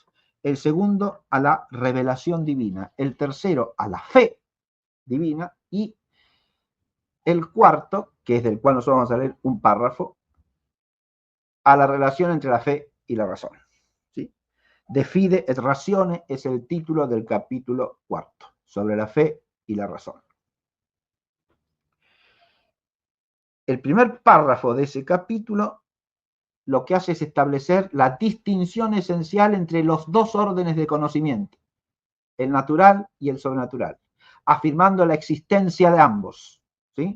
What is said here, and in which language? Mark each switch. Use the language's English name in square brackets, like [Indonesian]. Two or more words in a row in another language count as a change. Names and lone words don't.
[Spanish] El segundo, a la revelación divina. El tercero, a la fe divina. Y el cuarto, que es del cual nosotros vamos a leer un párrafo, a la relación entre la fe y la razón. ¿Sí? [Latin] De fide et ratione [Spanish] es el título del capítulo 4, sobre la fe y la razón. El primer párrafo de ese capítulo lo que hace es establecer la distinción esencial entre los dos órdenes de conocimiento, el natural y el sobrenatural, afirmando la existencia de ambos, ¿sí?